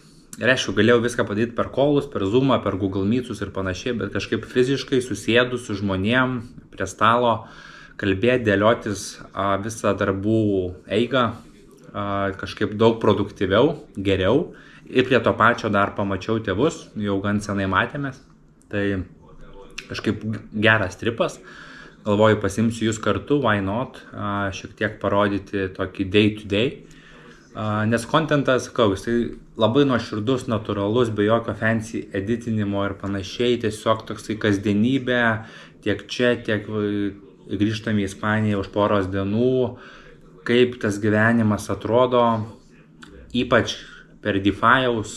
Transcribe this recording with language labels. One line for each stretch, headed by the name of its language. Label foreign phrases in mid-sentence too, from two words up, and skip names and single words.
Lithuanian: Ir aišku, galėjau viską padaryti per callus, per Zoomą, per Google Meetsus ir panašiai, bet kažkaip fiziškai susėdus su žmonėm prie stalo, kalbėti, dėliotis visą darbų eigą, kažkaip daug produktyviau, geriau. Ir prie to pačio dar pamačiau tėvus, jau gan senai matėmės. Tai kažkaip geras tripas. Galvoju, pasimsiu jūs kartu,
English: why not,
Lithuanian: šiek tiek parodyti tokį
English: day to day.
Lithuanian: Nes kontentas, jisai labai nuoširdus, natūralus, be jokio fancy editinimo ir panašiai, tiesiog toksai kasdienybė, tiek čia, tiek grįžtame į Ispaniją už poros dienų, kaip tas gyvenimas atrodo, ypač per DeFi'aus